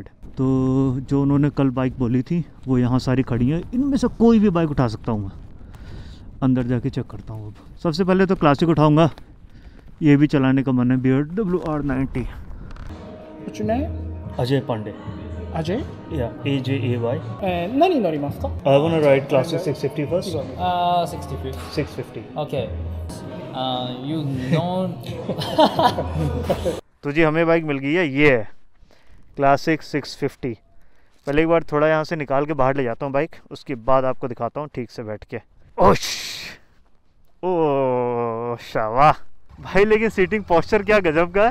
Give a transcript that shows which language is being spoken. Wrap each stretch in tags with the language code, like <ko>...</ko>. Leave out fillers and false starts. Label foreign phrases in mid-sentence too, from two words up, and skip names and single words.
<hi>तो जो उन्होंने कल बाइक बोली थी वो यहाँ सारी खड़ी हैं। इनमें से कोई भी बाइक उठा सकता हूँ मैं। अंदर जाके चेक करता हूँ। अब सबसे पहले तो क्लासिक उठाऊँगा, ये भी चलाने का मन है, BMW R90।</hi> <en>What's your name? अजय पांडे। Ajay? Yeah, AJAY.</en> <ja>何に乗りますか?</ja> <en>I want to ride Classic 650 first. 60 650. Okay. You know.</en> <hi>तो जी हमें बाइक मिल गई है, ये है क्लासिक 650। पहले एक बार थोड़ा यहाँ से निकाल के बाहर ले जाता हूँ बाइक, उसके बाद आपको दिखाता हूँ ठीक से बैठ के। ओश ओ शाबाश भाई, लेकिन</hi> <en>seating posture</en> <hi>क्या गजब का है।</hi>